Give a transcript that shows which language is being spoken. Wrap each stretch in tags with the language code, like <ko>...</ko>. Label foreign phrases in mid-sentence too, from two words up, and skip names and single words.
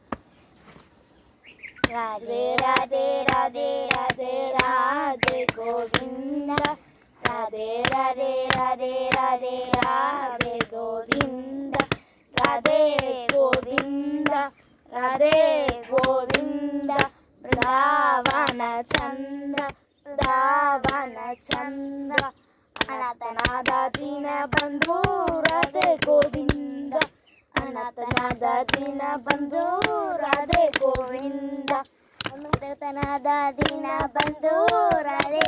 <ta>ராதே ராதே ராதே ராதே ராதே கோவிந்தா, ராதே ராதே ராதே ராதே ராதே கோவிந்தா, ராதே கோவிந்தா ராதே கோவிந்தா,</ta> <kn>ಬೃಂದಾವನ ಚಂದ್ರ ಬೃಂದಾವನ ಚಂದ್ರ, ಅನಾಥನಾದ ದೀನ ಬಂಧು ರಾಧೆ ಗೋವಿಂದ, ಅನಾಥನಾದ ದೀನ ಬಂಧು ರಾಧೆ ಗೋವಿಂದ, ಅನಾಥನಾದ ದೀನ ಬಂಧು ರಾಧೆ</kn>